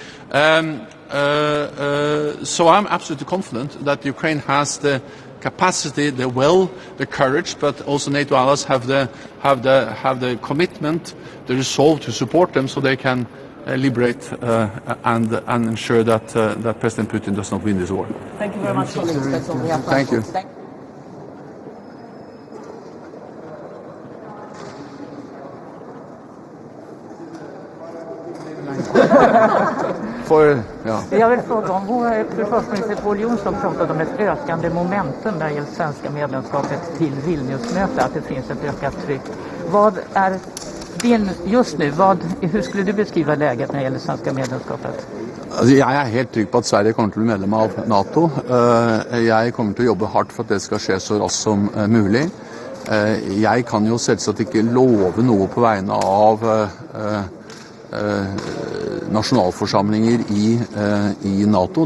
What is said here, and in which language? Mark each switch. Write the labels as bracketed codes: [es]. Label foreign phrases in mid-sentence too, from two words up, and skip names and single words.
[en] So I'm absolutely confident that Ukraine has the capacity, the will, the courage, but also NATO allies have the commitment, the resolve to support them, so they can liberate and ensure that President Putin does not win this war. Thank you very much, colleagues. That's all we have. Thank you. [sv] Jag vill fråga om vår försvarsminister Pål Jonsson pratade om ett ökande momentum när det gäller svenska medlemskapet till Vilniusmötet, att det finns ett ökat tryck. Vad är din just nu, hur skulle du beskriva läget när det gäller svenska medlemskapet? [no] Altså, jeg er helt trygg på at Sverige kommer til å bli medlem av NATO. Jeg kommer til å jobbe hardt for at det skal skje så raskt som mulig. Jeg kan jo selvsagt ikke love noe på vegne av nasjonalforsamlinger i NATO.